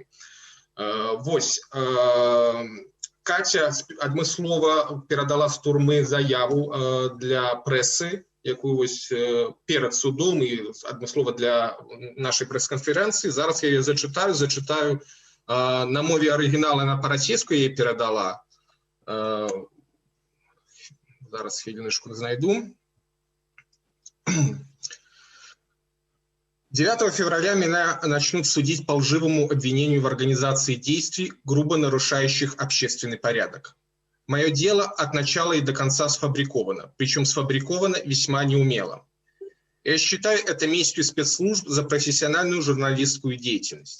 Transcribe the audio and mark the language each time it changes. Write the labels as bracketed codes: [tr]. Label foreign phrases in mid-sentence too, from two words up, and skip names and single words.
[be] Вось, Катя адмыслова перадала з турмы заяву для прэсы, якую вось перад судом і адмыслова для нашай прэс-канферэнцыі. Зараз я яе зачытаю. На мове арыгінала на па-расейску яе перадала. Зараз хвіліночку знайду. [ru] 9 февраля меня начнут судить по лживому обвинению в организации действий, грубо нарушающих общественный порядок. Мое дело от начала и до конца сфабриковано, причем сфабриковано весьма неумело. Я считаю это местью спецслужб за профессиональную журналистскую деятельность.